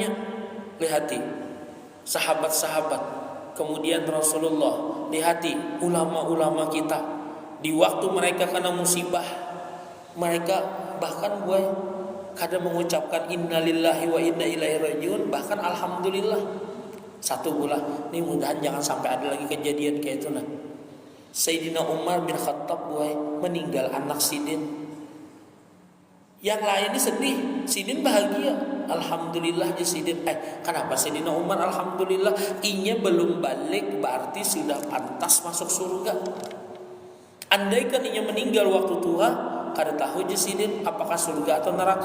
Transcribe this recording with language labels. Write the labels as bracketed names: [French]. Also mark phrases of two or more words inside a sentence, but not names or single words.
[Indonesian] Lihati sahabat-sahabat, kemudian Rasulullah, lihati ulama-ulama kita. Di waktu mereka kena musibah, mereka bahkan buat kadang mengucapkan [Arabic] إنا لله وإنا إليه راجعون, [Indonesian] bahkan alhamdulillah. Satu bulan, ini mudahan jangan sampai ada lagi kejadian kayak itu nah. Sayyidina Umar bin Khattab meninggal anak Sidin. Yang lain ini sedih, Sidin bahagia. Alhamdulillah ya Sidin. Kenapa Sayyidina Umar alhamdulillah? [Banjar] Inya belum balik berarti sudah pantas masuk surga. Andaikan inya meninggal waktu tua, kada tahu je Sidin apakah surga atau neraka.